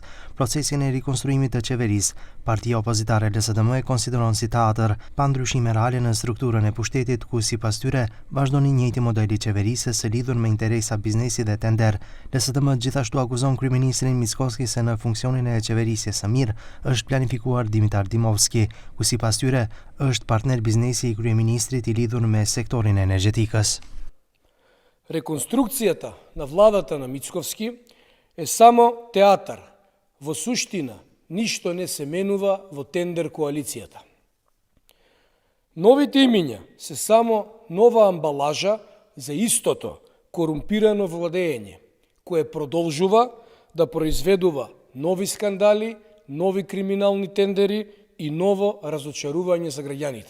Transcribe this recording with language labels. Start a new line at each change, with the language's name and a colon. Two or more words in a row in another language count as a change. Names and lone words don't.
Albanian: Procesin e rikonstruimit të qeverisë, partia opozitare LSDM e konsideron si teatër, pa ndryshime reale në strukturën e pushtetit, ku sipas tyre vazhdon i njëjti model i qeverisë së lidhur me interesa biznesi dhe tender. LSDM gjithashtu akuzon kryeministrin Mickovski se në funksionin e qeverisjes së mirë është planifikuar Dimitar Dimovski, ku sipas tyre është partner biznesi i kryeministrit i lidhur me sektorin energjetikës.
Macedonian: Реконструкцијата на владата на Мицковски е само театар. Во суштина, ништо не се менува во тендер коалицијата. Новите имиња се само нова амбалажа за истото корумпирано владење, кое продолжува да произведува нови скандали, нови криминални тендери и ново разочарување за граѓаните.